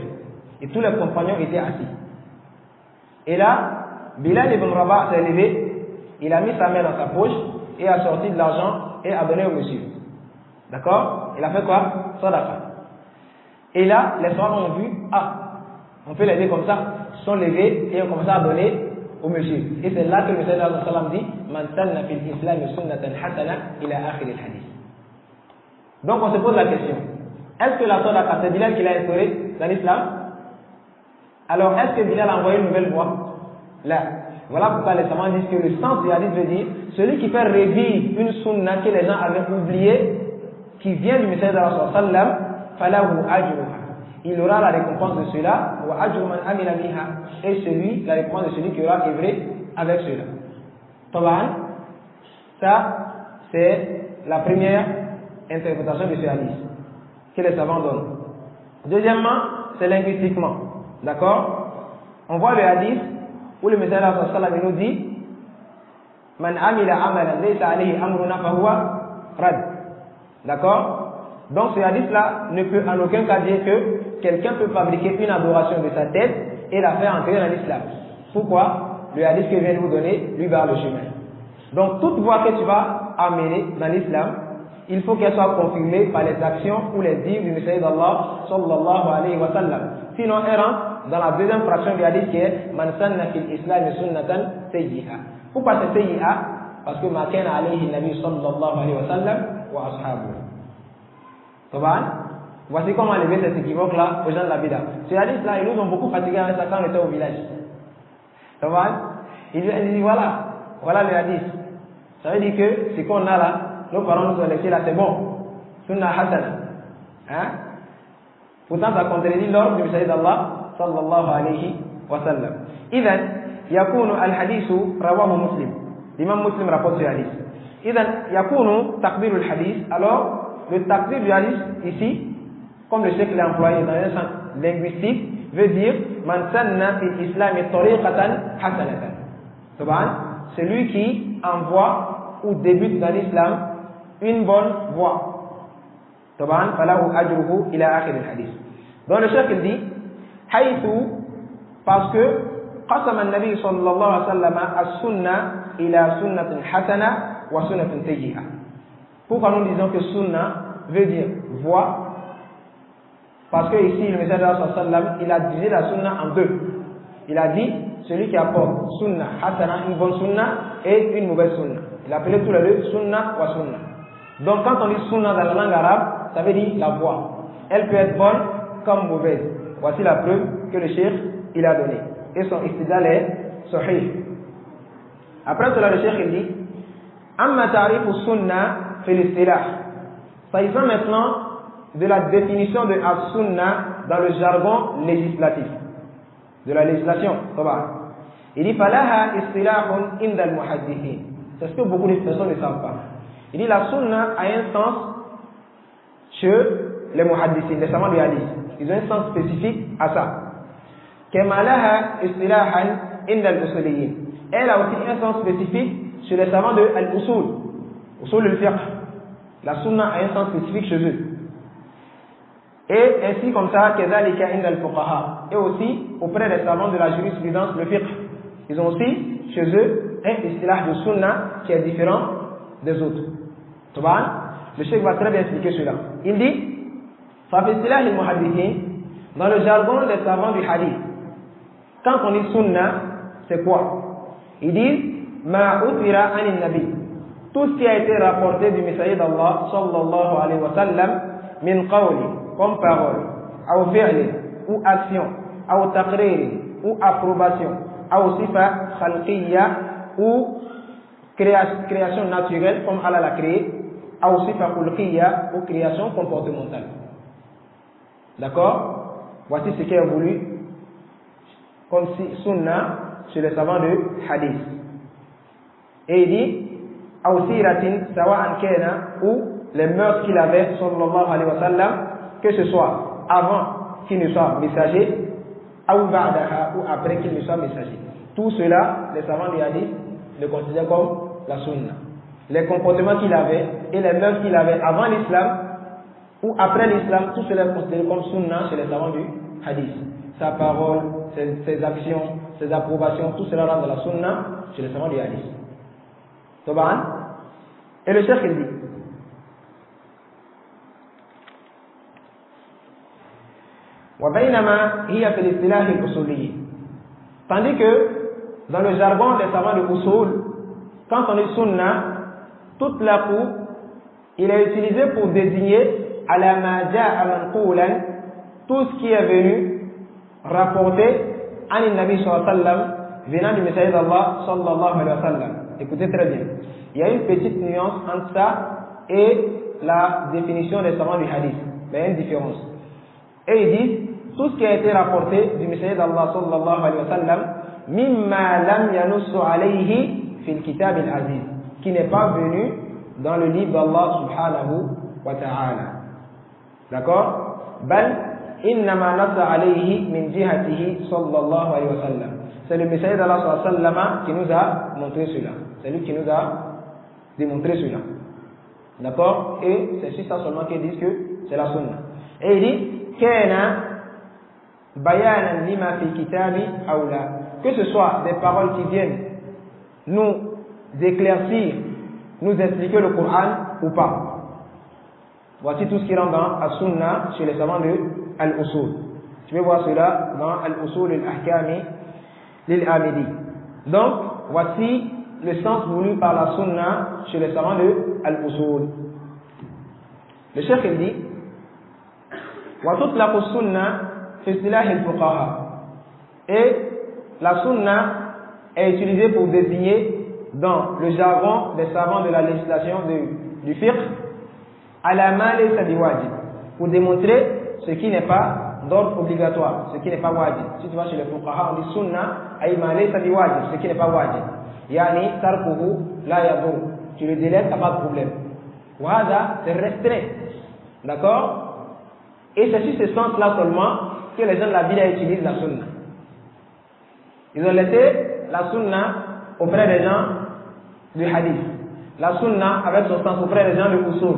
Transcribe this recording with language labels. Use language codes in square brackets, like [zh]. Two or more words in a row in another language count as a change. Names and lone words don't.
[fr] Et tous les compagnons étaient assis. Et là, Bilal ibn Rabah s'est levé, il a mis sa main dans sa poche et a sorti de l'argent et a donné au monsieur. D'accord? Il a fait quoi? Sadaqa. Et là, les sahaba ont vu, on peut l'aider comme ça. Ils sont levés et ont commencé à donner au monsieur. Et c'est là que le Prophète [ar] صلى الله عليه وسلم dit من سن في الإسلام سنة حسنة إلى آخر الحديث. [fr] Donc on se pose la question, est-ce que la sadaqa c'est Bilal qui l'a instauré dans l'islam? Alors est-ce que Bilal a envoyé une nouvelle voie? Là. Voilà pourquoi les savants disent que le sens du hadith veut dire celui qui fait revivre une sunna que les gens avaient oubliée, qui vient du message d'Allah [ar] صلى الله عليه وسلم, فله أجرها. [fr] Il aura la récompense de cela, [ar] وأجر من عمل بها, [fr] et celui, la récompense de celui qui aura œuvré avec cela. Taban, ça c'est la première interprétation de ce hadith que les savants donnent. Deuxièmement, c'est linguistiquement. D'accord? On voit le hadith où le message d'Allah [ar] صلى الله عليه وسلم [fr] nous dit [ar] من عمل عملا ليس عليه أمرنا فهو رد. [fr] D'accord? Donc ce hadith-là ne peut en aucun cas dire que quelqu'un peut fabriquer une adoration de sa tête et la faire entrer dans l'islam. Pourquoi? Le hadith que je viens de vous donner lui barre le chemin. Donc toute voie que tu vas amener dans l'islam, il faut qu'elle soit confirmée par les actions ou les dires du messager d'Allah [ar] صلى الله عليه وسلم. [fr] Sinon elle rentre dans la deuxième fraction du hadith qui est [ar] من سن في الإسلام سنة سيئة. [fr] Pourquoi c'est sayyi'a? Parce que [ar] ما كان عليه النبي صلى الله عليه وسلم وأصحابه. [fr] Voici comment enlever cet équivoque-là aux gens de la Bida. Ce hadith-là, ils nous ont beaucoup fatigué avec ça quand on était au village. Il dit voilà le hadith. Ça veut dire que ce qu'on a là, nos parents nous ont laissé là, c'est bon. [ar] سنة حسنة. [fr] Hein? Pourtant, ça contredit l'ordre du messager d'Allah [ar] صلى الله عليه وسلم. إذن يكون الحديث رواه مسلم. [fr] L'imam Muslim rapporte ce hadith. [ar] إذن يكون تكبير الحديث. [fr] Alors, le takbir du hadith ici, comme le cheikh l'a employé dans un sens linguistique, veut dire [ar] من سن في الإسلام طريقة حسنة. [fr] Celui qui envoie ou débute dans l'islam une bonne voie. [ar] فله أجره إلى آخر الحديث. [fr] Donc le cheikh il dit [ar] حيث, [fr] parce que [ar] قسم النبي صلى الله عليه وسلم السنة إلى سنة حسنة وسنة سيئة. [fr] Pourquoi nous disons que sunna veut dire voie? Parce que ici, le message d'Allah [ar] صلى الله عليه وسلم, [fr] il a divisé la sunna en deux. Il a dit, celui qui apporte [ar] سنة حسنة, [fr] une bonne sunna, et une mauvaise sunna. Il a appelé tous les deux [ar] سنة وسنة. [fr] Donc quand on dit sunna dans la langue arabe, ça veut dire la voie. Elle peut être bonne comme mauvaise. Voici la preuve que le cheikh il a donnée. Et son istidlal est sahih. Après cela, le cheikh il dit, [ar] أما تعريف السنة في الاصطلاح. [fr] S'agissant maintenant de la définition de as-sunna dans le jargon législatif, de la législation. Il dit [ar] فلها اصطلاح عند المحدثين. [fr] C'est ce que beaucoup de personnes ne savent pas. Il dit la sunna a un sens chez les muhaddithin, les savants du hadith. Ils ont un sens spécifique à ça. [ar] كما لها اصطلاحا عند الأصوليين. [fr] Elle a aussi un sens spécifique chez les savants de al-usul, [ar] أصول الفقه. [fr] La sunna a un sens spécifique chez eux. Et ainsi comme ça, [ar] كذلك عند الفقهاء. [fr] Et aussi auprès des savants de la jurisprudence, le fiqh. Ils ont aussi chez eux un istilah de sunna qui est différent des autres. Le cheikh va très bien expliquer cela. Il dit, [ar] فاصطلاح المحدثين, [fr] dans le jargon des savants du hadith, quand on dit sunna, c'est quoi? Ils disent [ar] ما أثر عن النبي, [fr] tout ce qui a été rapporté du messager d'Allah [ar] صلى الله عليه وسلم, من قول, [fr] comme parole, ou fi'li, ou action, ou taqrir, ou approbation, ou [ar] صفة خلقية, [fr] ou création naturelle, comme Allah l'a créé, ou [ar] صفة خلقية, [fr] ou création comportementale. D'accord? Voici ce qui est voulu comme si sunna chez les savants de hadith. Et il dit [ar] أو سيرة سواء كان, [fr] ou les mœurs qu'il avait [ar] صلى الله عليه وسلم, [fr] que ce soit avant qu'il ne soit messager ou ba'daha, ou après qu'il ne soit messager. Tout cela, les savants du hadith le considèrent comme la sunna. Les comportements qu'il avait et les mœurs qu'il avait avant l'islam ou après l'islam, tout cela est considéré comme sunna chez les savants du hadith. Sa parole, ses actions, ses approbations, tout cela rentre dans la sunna chez les savants du hadith. Et le cheikh il dit [ar] وبينما هي في الاصطلاح الأصولي, [fr] tandis que dans le jargon des savants de Usul, quand on dit sunna, toute la coup, il est utilisé pour désigner [ar] على ما جاء منقولا, [fr] tout ce qui est venu rapporté [ar] عن النبي صلى الله عليه وسلم, [fr] venant du messager d'Allah [ar] صلى الله عليه وسلم. [fr] Écoutez très bien. Il y a une petite nuance entre ça et la définition des savants du hadith. Il y a une différence. Et ils disent tout ce qui a été rapporté du messager d'Allah [ar] صلى الله عليه وسلم, مما لم ينص عليه في الكتاب العزيز, [fr] qui n'est pas venu dans le livre d'Allah [ar] سبحانه وتعالى. [fr] D'accord? [ar] بل إنما نص عليه من جهته صلى الله عليه وسلم. [fr] C'est le messager d'Allah [ar] صلى الله عليه وسلم [fr] qui nous a montré cela. C'est lui qui nous a démontré cela. D'accord? Et c'est sur ça seulement qu'ils disent que c'est la sunna. Et il dit [ar] كان بيانا لما في الكتاب أو لا, [fr] que ce soit des paroles qui viennent nous éclaircir, nous expliquer le Coran ou pas. Voici tout ce qui rentre dans As-Sunnah chez les savants de Al-Usul. Tu peux voir cela dans Al-Usul al-Ahkami lil-Amidi. Donc, voici le sens voulu par la Sunnah chez les savants de Al-Usul. Le Cheikh il dit [ar] وَتُطْلَقُ السُّنَّةِ فِي اصْطِلَاحِ الْفُقَهَاءِ, [fr] et la Sunnah est utilisée pour désigner dans le jargon des savants de la législation du fiqh [ar] على ما ليس بواجب, [fr] pour démontrer ce qui n'est pas d'ordre obligatoire, ce qui n'est pas wajib. Si tu vas chez les fuqaha, on dit sunna [ar] أي ما ليس بواجب, [fr] ce qui n'est pas wajib. [ar] يعني تركه لا يضر, [fr] tu le délègues, t'as pas de problème. Wahada, c'est restreint. D'accord? Et c'est sur ce sens-là seulement que les gens de la Bible utilisent la sunna. Ils ont laissé la sunna auprès des gens du hadith, la sunna avec son sens auprès des gens du usul.